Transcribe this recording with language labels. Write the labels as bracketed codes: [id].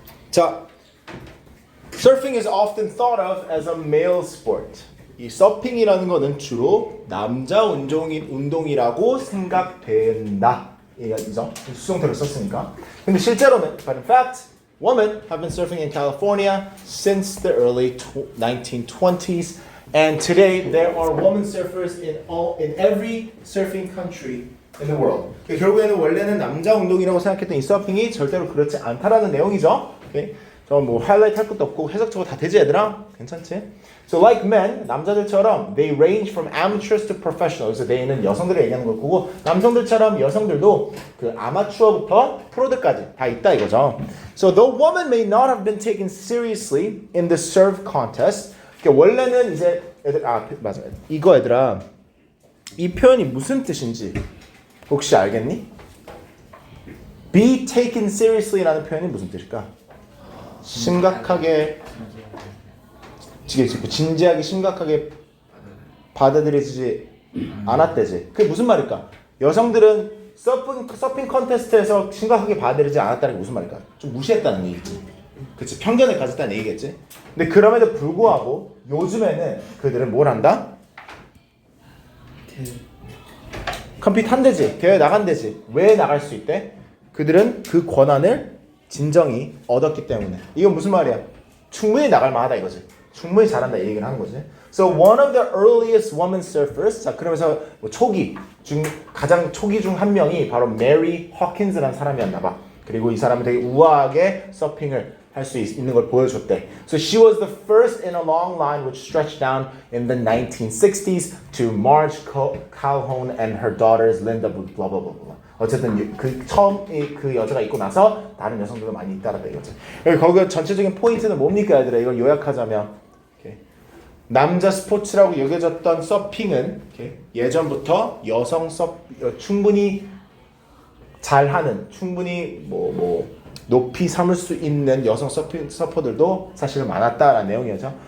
[en] 자, surfing is often thought of as a male sport. [ko] 이 서핑이라는 것은 주로 남자 운동이라고 생각된다. 이죠? 수동태로 썼으니까. 근데 실제로는, [en] but in fact, women have been surfing in California since the early 1920s, and today there are women surfers in every surfing country in the world. [ko] 결국에는 원래는 남자 운동이라고 생각했던 이 서핑이 절대로 그렇지 않다라는 내용이죠. 오케이? 저뭐 하이라이트 할 것도 없고 해석적으로 다 되지 얘들아? 괜찮지? [en] So like men, [ko] 남자들처럼 [en] they range from amateurs to professional. [ko] 그래서 they는 여성들을 얘기하는 걸 거고 남성들처럼 여성들도 그 아마추어부터 프로들까지 다 있다 이거죠. [en] So though women may not have been taken seriously in the serve contest, [ko] 원래는 이제 애들 맞아 이거 얘들아 이 표현이 무슨 뜻인지 혹시 알겠니? Be taken seriously라는 표현이 무슨 뜻일까? 심각하게 진지하게 심각하게 받아들이지 않았대지. 그게 무슨 말일까? 여성들은 서핑 컨테스트에서 심각하게 받아들이지 않았다는 게 무슨 말일까? 좀 무시했다는 얘기지. 그치? 편견을 가졌다는 얘기겠지? 근데 그럼에도 불구하고 요즘에는 그들은 뭘 한다? 컴피트 한대지. 대회 나간대지. 왜 나갈 수 있대? 그들은 그 권한을 진정이 얻었기 때문에. 이건 무슨 말이야? 충분히 나갈 만하다 이거지. 충분히 잘한다 이 얘기를 하는 거지. [en] So one of the earliest women surfers. [ko] 자 그러면서 뭐 가장 초기 중 한 명이 바로 메리 허킨스라는 사람이었나 봐. 그리고 이 사람은 되게 우아하게 서핑을 할 수 있는 걸 보여줬대. [en] So she was the first in a long line which stretched down in the 1960s to Marge Calhoun and her daughters Linda blah blah blah blah. [ko] 어쨌든 그 처음 그 여자가 있고 나서 다른 여성들도 많이 있다라다 이거지. 거기 전체적인 포인트는 뭡니까 얘들아? 이걸 요약하자면 남자 스포츠라고 여겨졌던 서핑은 예전부터 여성 충분히 잘하는 충분히 높이 삼을 수 있는 여성 서퍼들도 사실은 많았다라는 내용이죠.